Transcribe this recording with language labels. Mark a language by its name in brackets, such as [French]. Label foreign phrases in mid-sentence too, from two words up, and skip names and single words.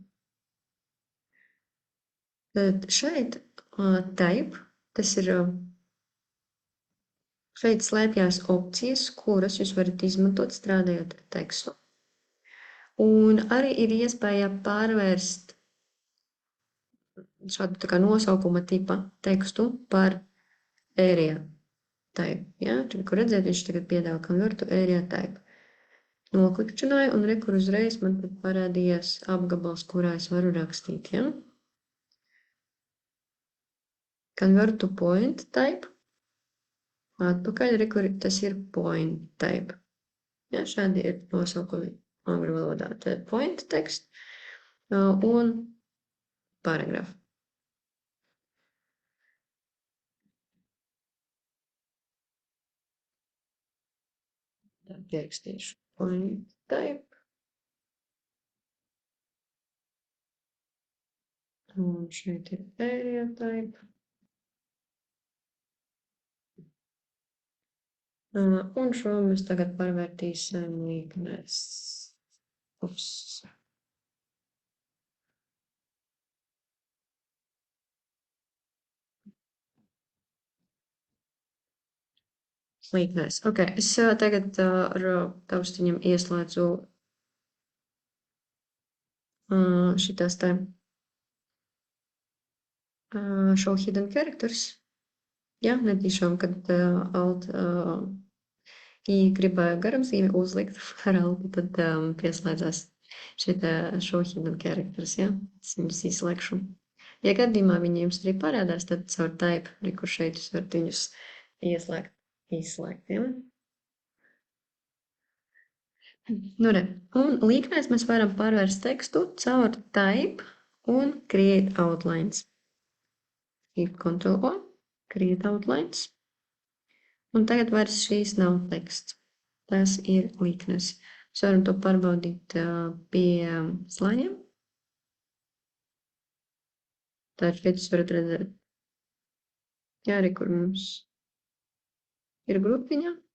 [Latvian] Tad šeit type, tas ir šeit slēpjās opcijas, kuras jūs varat izmantot strādājot ar tekstu. Un arī ir iespēja pārvērst šādu tā kā nosaukuma tipa tekstu par [English] area type. [Latvian] Ja? Tur, kur redzēt, viņš tagad piedāvā [English] convert to area type. [Latvian] Noklikšķināju un rekur uzreiz man tad parādījās apgabals, kurā es varu rakstīt. Ja? [English] Convert to point type. [Latvian] Atpakaļ, rekur tas ir [English] point type. [Latvian] Ja? Šādi ir nosaukumi angļu valodā. Tad point tekst un paragraf. Tad pierakstīšu [English] point type. [Latvian] Un šeit ir [English] area type. [Latvian] Un šo mēs tagad pārvērtīsim līknēs. Ups. Līknēs. Ok, es tagad ar taustiņam ieslēdzu šitās te [English] show hidden characters. [Latvian] Ja, netīšām, kad alt I gribēju garumzīmi uzlikt ar altu, tad pieslēdzās šeit [English] show hidden characters, [Latvian] ja? Es viņus izslēgšu. Ja gadījumā viņi jums arī parādās, tad caur type, kur šeit jūs varat viņus ieslēgt, izslēgt, ja? Nu, re. Un līknēs mēs varam pārvērst tekstu caur type un [English] create outlines. Keep Ctrl O, create outlines. [Latvian] Un tagad vairs šīs nav teksts. Tas ir līknes. Mēs varam to pārbaudīt pie slāņiem. Tā šeit jūs varat redzēt. Jā, arī kur mums ir grupiņa.